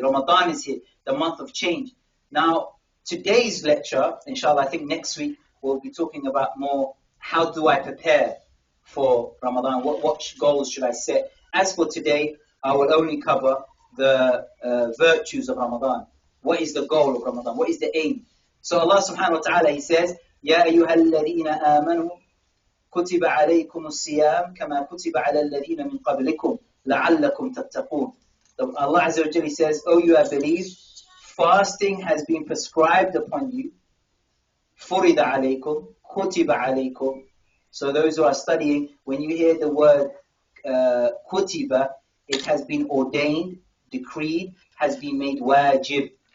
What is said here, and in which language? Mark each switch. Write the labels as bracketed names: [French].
[English] Ramadan is here, the month of change. Now, today's lecture, inshallah, I think next week we'll be talking about more, how do I prepare for Ramadan? What goals should I set? As for today, I will only cover the virtues of Ramadan. What is the goal of Ramadan? What is the aim? So Allah subhanahu wa ta'ala, He says, [Arabic] يَا أَيُّهَا الَّذِينَ آمَنُوا كُتِبَ عَلَيْكُمُ الصِّيَامُ كَمَا كُتِبَ عَلَى الَّذِينَ مِنْ قَبْلِكُمْ لَعَلَّكُمْ تَتَّقُونَ. [English] Allah Azza wa Jalla says, "O you have believed, fasting has been prescribed upon you. [Arabic] فُرِضَ عَلَيْكُمْ كُتِبَ عَلَيْكُمْ." [English] So those who are studying, when you hear the word kutiba, it has been ordained, decreed, has been made wajib.